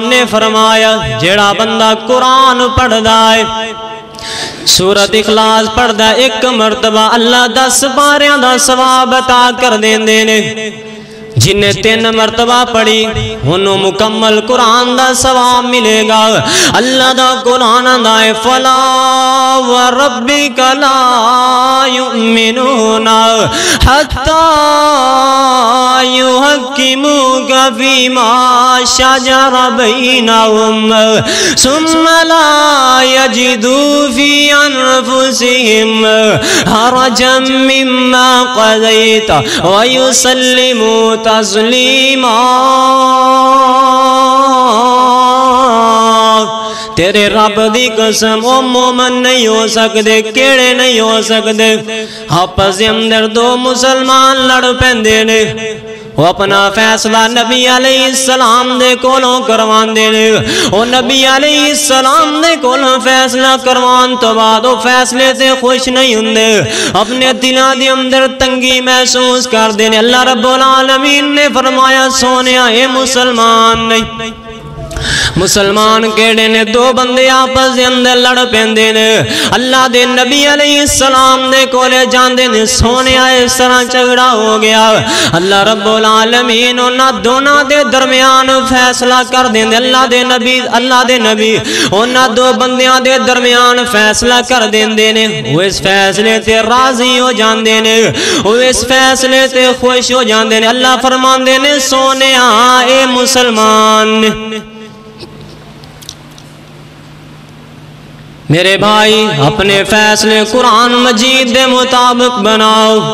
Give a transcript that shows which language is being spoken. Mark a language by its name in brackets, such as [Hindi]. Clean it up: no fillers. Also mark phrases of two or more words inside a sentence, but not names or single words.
[Punjabi] نے فرمایا جیڑا بندہ قرآن پڑھ دائے سورۃ اخلاص پڑھ دا ایک مرتبہ اللہ 10 پاریاں دا ثواب عطا کر دین دینے جنہیں 3 مرتبہ پڑھی انہوں مکمل قرآن دا ثواب ملے گا اللہ دا قرآن دائے [Arabic] فلا وربک لا یؤمنون حتی یحکموک فیما شجر بینہم ثم لا یجدوا فی انفسہم حرجا مما قضیت ویسلموا تسلیما [Punjabi] تیرے رب دی قسم او مومن نہیں ہو سکدے کیڑے نہیں ہو سکدے آپس اندر 2 مسلمان لڑ پیندے نے وہ اپنا فیصلہ نبی علیہ السلام دے کولوں کروان دے نے وہ نبی [Arabic] علیہ السلام [Punjabi] دے کولوں فیصلہ کروان تو بعد وہ فیصلے سے خوش نہیں ہوندے اپنے دلاں دے اندر تنگی محسوس کر دے نے [Arabic] اللہ رب العالمین [Punjabi] نے فرمایا سونیا اے مسلمان نہیں مسلمان کیڑے نے دو بندے آپس دے اندر لڑ پیندے نے اللہ دے نبی [Arabic] علیہ السلام [Punjabi] دے کولے جاندے نے سونیا اس طرح جھگڑا ہو گیا اللہ رب العالمین انہاں دونوں دے درمیان فیصلہ کر دیندے اللہ دے نبی انہاں دو بندیاں دے درمیان فیصلہ کر دیندے نے وہ اس فیصلے تے راضی ہو جاندے نے وہ اس فیصلے تے خوش ہو جاندے نے اللہ فرماندے نے سونیا اے مسلمان میرے بھائی اپنے فیصلے قرآن مجید دے مطابق بناؤ